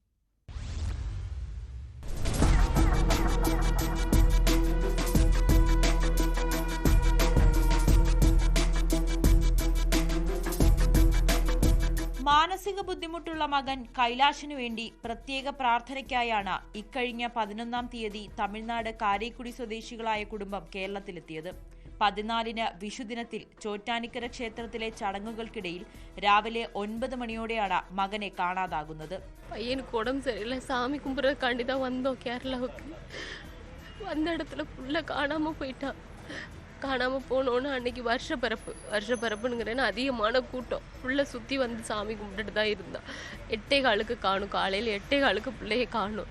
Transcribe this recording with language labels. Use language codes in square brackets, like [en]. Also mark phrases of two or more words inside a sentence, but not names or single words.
[ml] മാനസിക ബുദ്ധിമുട്ടുള്ള മകൻ കൈലാഷിനു വേണ്ടി പ്രത്യേക പ്രാർത്ഥനയ്ക്കായാണ് ഇക്കഴിഞ്ഞ 11-ാം തീയതി തമിഴ്നാട് കാരേക്കുടി സ്വദേശികളായ കുടുംബം കേരളത്തിലെത്തിയത്. 14-ന് വിഷുദിനത്തിൽ ചോറ്റാനിക്കര ക്ഷേത്രത്തിലെ ചടങ്ങുകൾക്കിടയിൽ രാവിലെ 9 മണിയോടെയാണ് മകനെ കാണാതാകുന്നത്. [ta] பையனுக்கு உடம்பு சரியில்லை, சாமி கும்பிட்றதுக்காண்டி தான் வந்தோம் கேரளாவுக்கு. வந்த இடத்துல ஃபுல்லாக காணாமல் போயிட்டான். காணாமல் போனோன்னு அன்றைக்கி வருஷப்பரப்புங்கிறேன்னு அதிகமான கூட்டம் ஃபுல்லாக சுற்றி வந்து சாமி கும்பிட்டுட்டு தான் இருந்தான். 8:15 காணும், காலையில் 8:15 பிள்ளையை காணும்.